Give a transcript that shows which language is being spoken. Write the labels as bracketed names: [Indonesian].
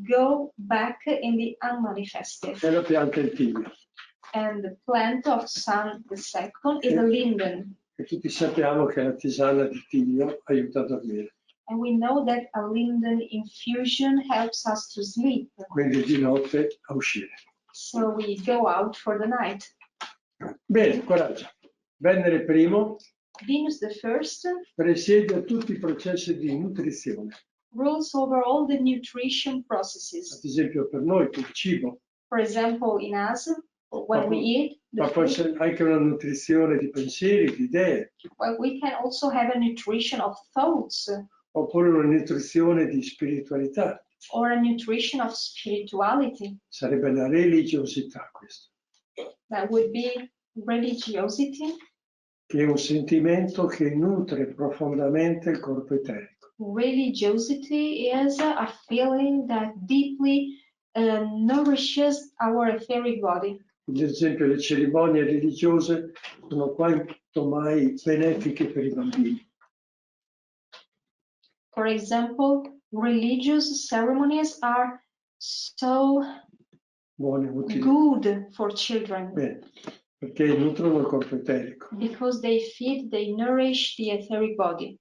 [English] go back in the unmanifested. [Italian] E la pianta è il tiglio. [English] And the plant of Sun the second is a linden. [Italian] E tutti sappiamo che la tisana di tiglio aiuta a dormire. [English] And we know that a linden infusion helps us to sleep. [Italian] Quindi di notte a uscire. [English] So we go out for the night. [Italian] Bene, coraggio. Venere primo [English] Venus the first [Italian] presiede a tutti i processi di nutrizione. [English] rules over all the nutrition processes. [Italian] Ad esempio per noi il cibo, [English] For example, in us, when we eat the [Italian] ma può [English] food, [Italian] essere anche una nutrizione di pensieri, di idee, [English] well, we can also have a nutrition of thoughts [Italian] oppure una nutrizione di spiritualità. [English] or a nutrition of spirituality. [Italian] Sarebbe la religiosità questo, [English] That would be religiosity. [Italian] che è un sentimento che nutre profondamente il corpo eterico. [English] Religiosity is a feeling that deeply nourishes our etheric body. [Italian] Ad esempio le cerimonie religiose sono quanto mai benefiche per i bambini. [English] For example, religious ceremonies are so [Italian] Buone, utili. [English] good for children [Italian] Bene, perché nutrono il corpo eterico. [English] because they feed, they nourish the etheric body.